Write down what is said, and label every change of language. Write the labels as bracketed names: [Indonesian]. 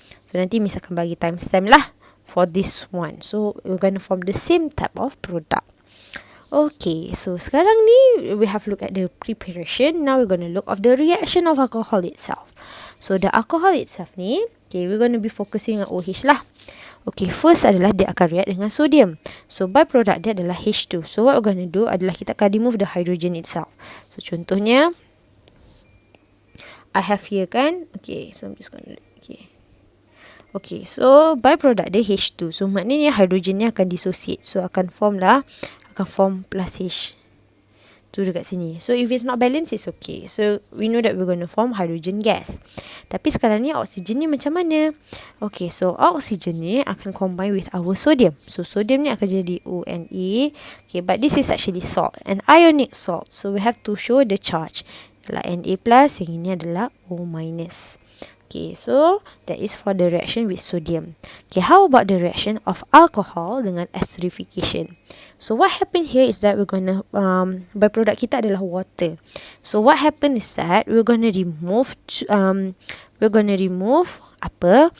[Malay] So nanti Miss akan bagi timestamp lah [English] for this one. So we're going to form the same type of product. Okay, so [Malay] sekarang ni [English] we have look at the preparation. Now we're going to look of the reaction of alcohol itself. So the alcohol itself ni, okay, we're going to be focusing on OH lah. [Malay] Okay, first adalah dia akan react dengan sodium. So byproduct dia adalah H2. [English] So what we're going to do [Malay] adalah kita akan [English] remove the hydrogen itself. So [Malay] contohnya, [English] I have here kan. Okay, so I'm just going to, okay, so byproduct dia H2. [Malay] So maknanya hydrogen ni akan dissociate. So akan form plus H tu dekat sini. [English] So if it's not balanced, it's okay. So we know that we're going to form hydrogen gas. [Malay] Tapi sekarang ni oksigen ni macam mana? Okay, so oksigen ni akan [English] combine with our sodium. So sodium [Malay] ni akan jadi [English] ONA. Okay, but this is actually salt, an ionic salt. So we have to show the charge. [Malay] Adalah Na plus, yang ini adalah O minus. [English] Okay, so that is for the reaction with sodium. Okay, how about the reaction of alcohol [Malay] dengan [English] esterification? So what happened here is that we're going to, byproduct [Malay] kita adalah [English] water. So what happened is that we're going to remove, apa?